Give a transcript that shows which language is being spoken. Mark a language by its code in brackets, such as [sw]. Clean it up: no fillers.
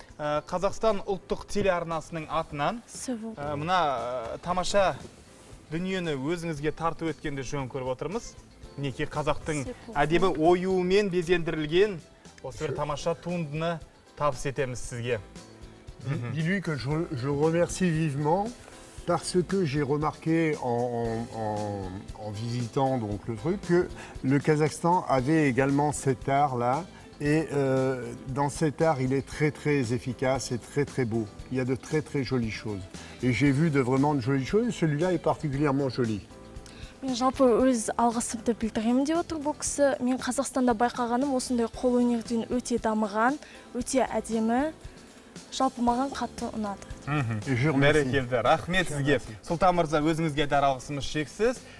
[kk] Қазақстан ұлттық телеарнасының атынан мына тамаша дүниені өзіңізге тарту еткенді жөн көріп отырмыз. Мінекей қазақтың әдебі оюымен безендірілген осы бір тамаша туындыны табыс етеміз сізге. [fr] Dis-lui que je remercie vivement parce que j'ai remarqué en visitant donc le truc que le Kazakhstan avait également cet art-là. Et dans cet art, il est très très efficace et très très beau. Il y a de très très jolies choses. Et j'ai vu vraiment de jolies choses. Celui-là est particulièrement joli. [kk] Мен жалпы өз алғысымды білдіремін деп отыр бұл кісі. Мен Қазақстанда байқағаным осындай қол өнерден өте дамыған, өте әдемі. Жалпы маған қатты ұнады. Бәрекелді, рахмет сізге. Сұлтан мырза, өзіңізге айтар алғысымыз шексіз.